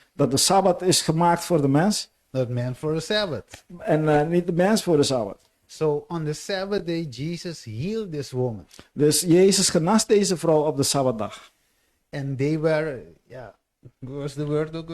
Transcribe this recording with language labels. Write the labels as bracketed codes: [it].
[nl] dat de Sabbat is gemaakt voor de mens [en] not man for a Sabbath. [nl] en niet de mens voor de Sabbat. [en] So on the Sabbath day, Jesus healed this woman. [nl] Dus Jezus genas deze vrouw op de Sabbatdag. [en] And they were, yeah, what's the word?